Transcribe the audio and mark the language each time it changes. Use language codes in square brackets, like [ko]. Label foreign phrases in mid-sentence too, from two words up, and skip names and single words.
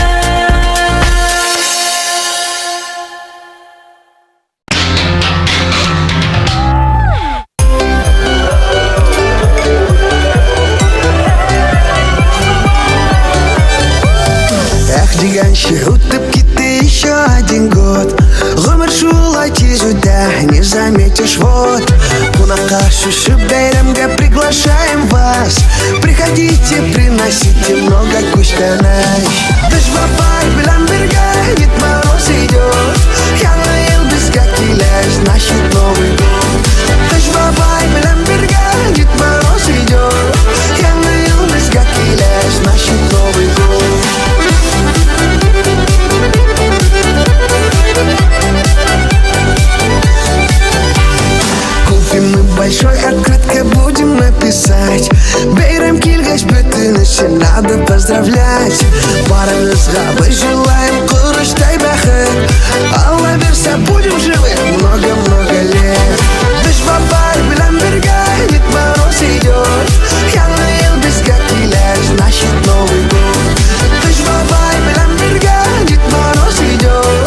[tt] Эх, дигәнче үтеп китте [ru] еще один год. [tt] Гомер шулай тиз үтә, [ru] не заметишь вот. [tt] Кунакка шушы бәйрәмгә [ru] приглашаем вас. Приходите, приносите много күчтәнәй. [tt] Без бабай белән бергә, [ru] Дед Мороз идет. [tt] Яңа ел безгә килә, [ru] значит Новый год. [tt] Без бабай белән бергә, [ru] Дед Мороз идет. [tt] Яңа ел безгә килә, [ru] значит Новый год. Купим мы большой открытка, будем написать: [tt] бәйрәм килгәч, бөтенесен [ru] надо поздравлять. [tt] Барыбызга без желаем корыштай бәхет. Алла берсә, [ru] будем живы много-много лет. [tt] Без бабай белән бергә, [ru] Дед Мороз идет. [tt] Яңа ел безгә килә, [ru] значит Новый год. [tt] Без бабай белән бергә, [ru] Дед Мороз идет.